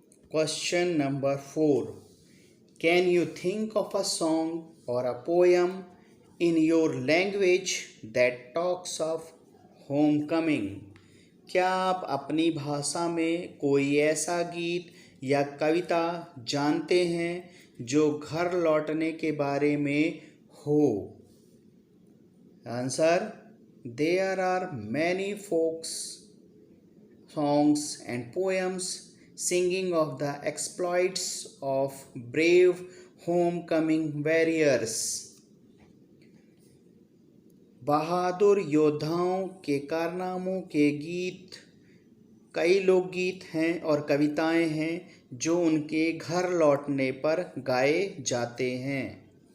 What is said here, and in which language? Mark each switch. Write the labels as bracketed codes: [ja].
[en] Question number 4, can you think of a song or a poem in your language that talks of homecoming? [hi] क्या आप अपनी भाषा में कोई ऐसा गीत या कविता जानते हैं जो घर लौटने के बारे में हो? [en] Answer, there are many folk songs and poems singing of the exploits of brave homecoming warriors. [hi] बहादुर योद्धाओं के कारनामों के गीत, कई लोकगीत हैं और कविताएं हैं जो उनके घर लौटने पर गाए जाते हैं।